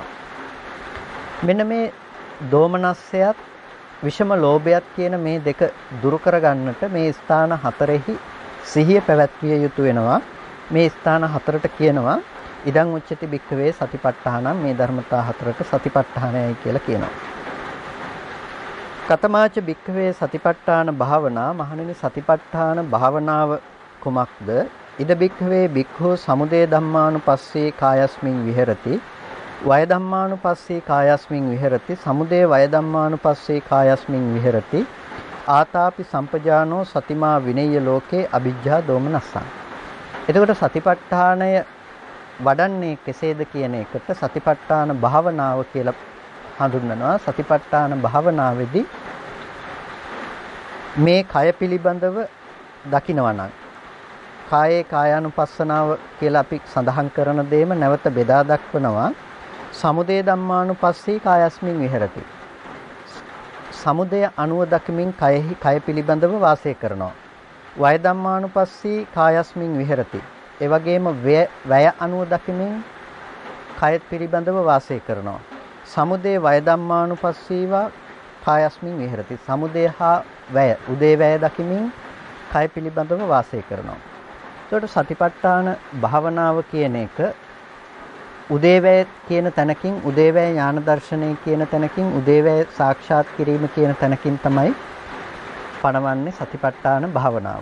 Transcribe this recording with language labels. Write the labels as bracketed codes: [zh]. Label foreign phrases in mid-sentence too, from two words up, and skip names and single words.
[si] මෙන්න මේ දෝමනස්සයත් විෂම ලෝභයත් කියන මේ දෙක දුරු කරගන්නට මේ ස්ථාන 4එහි සිහිය පැවැත්විය යුතු වෙනවා. මේ ස්ථාන 4ට කියනවා [pi] ඉදං උච්චති භික්ඛවේ සතිපට්ඨානං. [si] මේ ධර්මතා 4ට සතිපට්ඨානයයි කියලා කියනවා. [pi] කතමාච භික්ඛවේ සතිපට්ඨාන භාවනා. [si] මහණෙනි සතිපට්ඨාන භාවනාව කුමක්ද? [pi] ඉද භික්ඛවේ භික්ඛු සමුදය ධම්මානුපස්සේ කායස්මින් විහෙරති. වය ධම්මානුපස්සේ කායස්මින් විහෙරති. සමුදය වය ධම්මානුපස්සේ කායස්මින් විහෙරති. ආතාපි සම්පජානෝ සතිමා විනය්‍ය ලෝකේ අවිජ්ජා දෝමනස්සං. [si] එතකොට සතිපට්ඨානය වඩන්නේ කෙසේද කියන එකට සතිපට්ඨාන භාවනාව කියලා හඳුන්වනවා. සතිපට්ඨාන භාවනාවේදී මේ කය පිළිබඳව දකිනවා නම් කායේ කායානුපස්සනාව කියලා අපි සඳහන් කරන දේම නැවත බෙදා දක්වනවා. [pi] සමුදය ධම්මානුපස්සී කායස්මින් විහෙරති. [si] සමුදය අනුව දකිමින් කය පිළිබඳව වාසය කරනවා. [pi] වය ධම්මානුපස්සී කායස්මින් විහෙරති. [si] ඒ වගේම වැය අනුව දකිමින් කය පිළිබඳව වාසය කරනවා. [pi] සමුදය වය ධම්මානුපස්සීවා කායස්මින් විහෙරති. [si] සමුදය හා වැය උදේවැය දකිමින් කය පිළිබඳව වාසය කරනවා. එතකොට සතිපට්ඨාන භාවනාව කියන එක උදේවැය කියන තැනකින් උදේවැය ඥාන දර්ශනය කියන තැනකින් උදේවැය සාක්ෂාත් කිරීම කියන තැනකින් තමයි පණවන්නේ සතිපට්ඨාන භාවනාව.